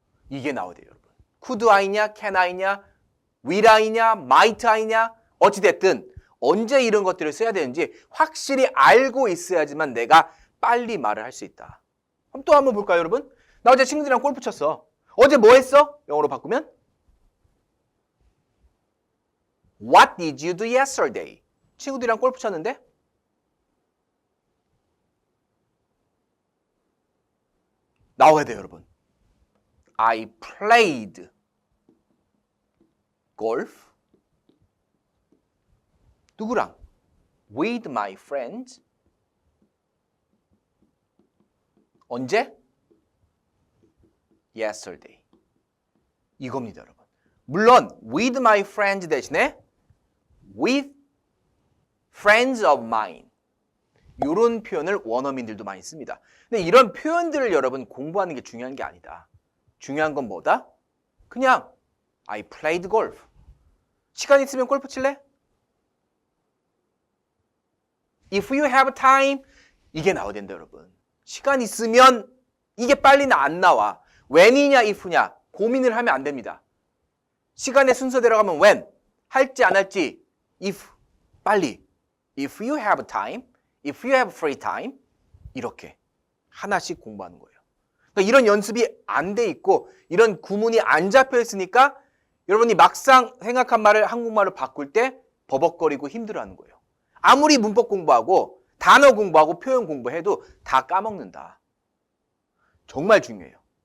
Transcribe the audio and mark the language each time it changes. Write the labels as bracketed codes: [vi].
[ko] 이게 나와야 돼요, 여러분. Could I냐, can I냐, will I냐, might I냐 어찌됐든 언제 이런 것들을 써야 되는지 확실히 알고 있어야지만 내가 빨리 말을 할 수 있다. 그럼 또 한번 볼까요, 여러분? 나 어제 친구들이랑 골프 쳤어. 어제 뭐 했어? 영어로 바꾸면 [en] What did you do yesterday? [ko] 친구들이랑 골프 쳤는데 나와야 돼요, 여러분. [en] I played golf. [ko] 누구랑? [en] With my friends. [ko] 언제? Yesterday. 이겁니다, 여러분. 물론 [en] with my friends [ko] 대신에 [en] with friends of mine. [ko] 이런 표현을 원어민들도 많이 씁니다. 근데 이런 표현들을 여러분 공부하는 게 중요한 게 아니다. 중요한 건 뭐다? 그냥 [en] I played golf. [ko] 시간 있으면 골프 칠래? [en] If you have time. [ko] 이게 나와야 된다, 여러분. 시간 있으면 이게 빨리 안 나와. when이냐 if냐 고민을 하면 안 됩니다. 시간의 순서대로 가면 when, 할지 안 할지 if, 빨리. [en] If you have time, if you have free time [ko] 이렇게 하나씩 공부하는 거예요. 그러니까 이런 연습이 안 돼 있고 이런 구문이 안 잡혀 있으니까 여러분이 막상 생각한 말을 한국말로 바꿀 때 버벅거리고 힘들어하는 거예요. 아무리 문법 공부하고 단어 공부하고 표현 공부해도 다 까먹는다. 정말 중요해요.